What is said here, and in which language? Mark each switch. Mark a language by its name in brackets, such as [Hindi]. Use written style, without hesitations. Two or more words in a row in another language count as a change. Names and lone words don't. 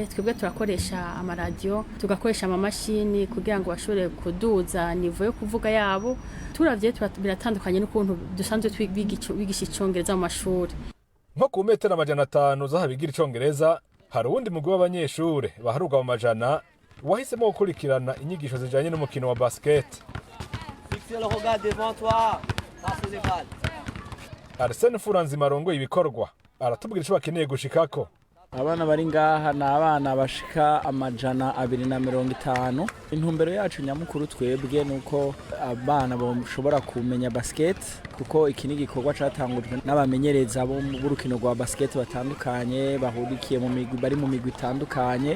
[Rundi] Twebwe turakoresha amaradiyo, tugakoresha amamashini kugira ngo bashobore kuduza nivo yo kuvuga yabo. Turavye biratandukanye n'ukuntu dusanzwe twigisha icongereza mu mashuri. Nko ku metero 500 z'ahabigira icongereza, hari uwundi mugwi w'abanyeshure baharugwa mu majana wahisemo gukurikirana inyigisho zijanye n'umukino wa basket. [French] Fixe le regard devant toi. Passe les balles. [Rundi] Arsene Furanzima arongoye ibikorwa aratubwira ico bakeneye gushikako. Abana bari ngaha ni abana bashika 250. Intumbero yacu nyamukuru twebwe nuko abana boshobora kumenya basket, kuko iki ni igikorwa catangujwe n'abamenyereza bo mu rukino rwa basket batandukanye bahurikiye mu migwi, bari mu migwi itandukanye.